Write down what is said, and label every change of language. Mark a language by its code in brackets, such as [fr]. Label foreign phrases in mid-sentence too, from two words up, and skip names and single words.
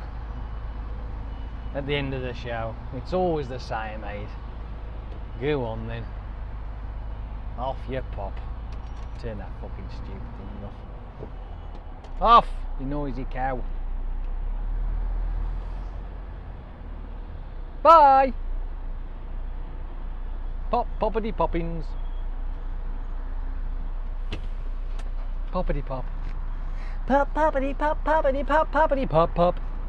[en] At the end of the show, it's always the same, mate. Go on then. Off you pop. Turn that fucking stupid thing off. Off, you noisy cow. Bye. Pop, poppity poppins. Poppity pop. Pop, poppity pop, poppity pop, poppity pop, pop.